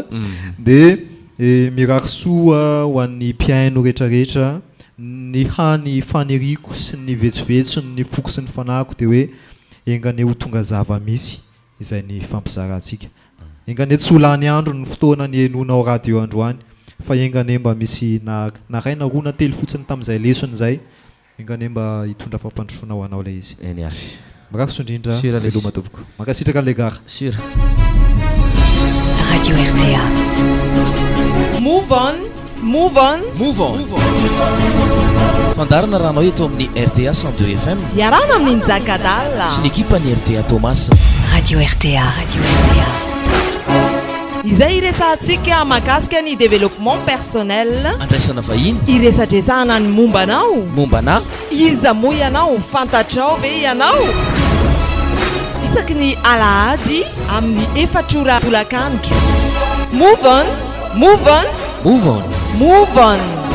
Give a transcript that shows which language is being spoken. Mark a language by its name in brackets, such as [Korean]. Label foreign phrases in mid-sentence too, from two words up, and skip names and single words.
[Malagasy] Dia mirary soa ho an'ny mpiaino rehetrarehetra, ny hany faniriko sy ny vetsovetso ny foko sy ny fanahiko dia hoe engane ho tonga zava misy izay ny fampizarantsika. Engane tsy ho lany andro ny fotoana ny enonao radio androany fa engane mba misy na ray na roa na telo fotsiny tamin'izay lesony zay, engane mba hitondra fampandrosoana ho anao ilay izy. Eny ary mirakoso indrindra veloma tompoko mankasitraka an'ilay gara. Sure. Radio RTA. [English] Move on, move on, move on. [Malagasy] Fandarana rahanao eto amin'ny RTA 102 FM iarana amin'ny Njakadala sy ny ekipa ny RTA Thomas. Radio RTA. Radio RTA. izay iresantsika mahakasika ny [French] développement personnel [Malagasy] andraisana vahiny iresadresahana ny mombanao mombana iza moa ianao fantatrao ve ianao isaky ny alahady amin'ny efatrora tolakandro [English] move on move on move on move on